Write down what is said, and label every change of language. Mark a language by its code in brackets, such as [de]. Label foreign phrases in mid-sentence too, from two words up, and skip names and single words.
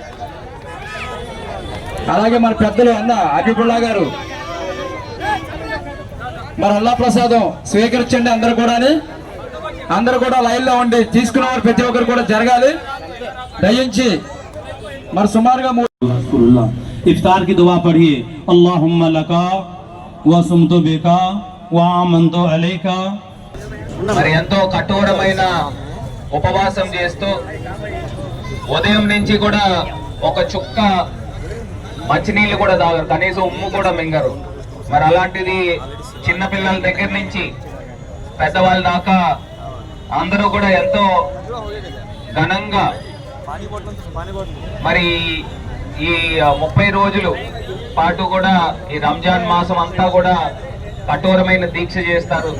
[te] అలాగే మన పెద్దలు అన్న హబీబుల్లా గారు, మన అల్లా ప్రసాదం స్వీకరించండి. అందరూ కూడా లైన్లో ఉండి తీసుకున్నవారు ప్రతి ఒక్కరు కూడా జరగాలి. దయించి మరి సుమారుగా [hi] इफ्तार की दुआ पढ़िए, [ar] اللهم لك وصمت بك وآمنت عليك. [te] మరి ఎంతో కఠోరమైన ఉపవాసం చేస్తూ ఉదయం నుంచి కూడా ఒక చుక్క మంచినీళ్ళు కూడా తాగరు, కనీసం ఉమ్ము కూడా మింగరు. మరి అలాంటిది చిన్నపిల్లల దగ్గర నుంచి పెద్దవాళ్ళ దాకా అందరూ కూడా ఎంతో ఘనంగా మరి ఈ 30 రోజులు పాటు కూడా ఈ రంజాన్ మాసం అంతా కూడా కఠోరమైన దీక్ష చేస్తారు.